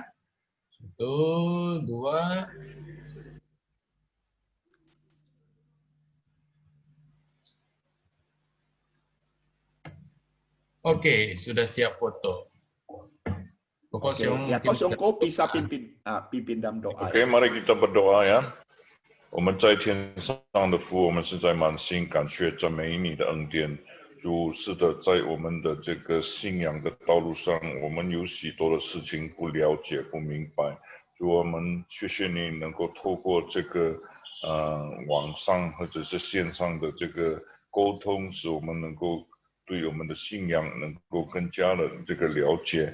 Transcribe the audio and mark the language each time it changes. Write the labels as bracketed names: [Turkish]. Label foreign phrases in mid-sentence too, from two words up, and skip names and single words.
[Indonesian] 1, 2. Oke, sudah siap foto. Kosyongko bisa pimpin dalam doa. Oke, mari kita berdoa ya. [Chinese] 我们在天上的父，我们是在满心感谢赞美你的恩典。主，是的，在我们的这个信仰的道路上，我们有许多的事情不了解、不明白。主，我们谢谢你能够透过这个网上或者是线上的这个沟通，使我们能够对我们的信仰能够更加的这个了解。